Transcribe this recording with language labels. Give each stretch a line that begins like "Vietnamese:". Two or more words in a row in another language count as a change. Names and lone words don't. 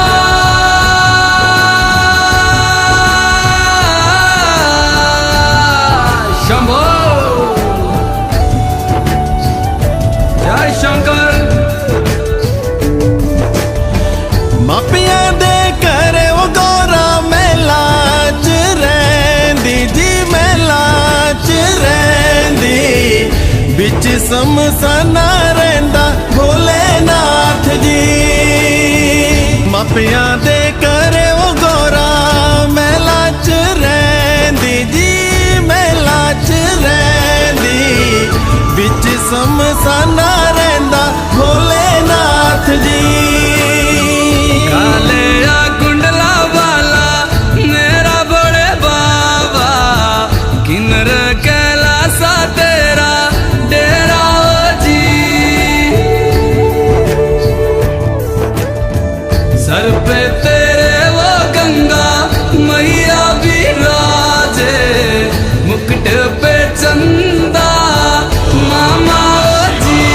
Kangri: शंभो जय शंकर। मापिया दे करे वो गौरा मेला च रैंदी जी, मेला च रैंदी। बिच समसाना रैंदा भोलेनाथ जी। मापिया दे करे वो गौरा मेला च रैंदी जी, मेला च रैंदी। बिच समसाना रैंदा भोलेनाथ जी। काले या कुंडला वाला मेरा बड़े बाबा, किन्नर कैलासा तेरा डेरा जी।
Hindi: सर पे तेरे वो गंगा मैया विराजे, मुकुट पे चंदा मामा जी।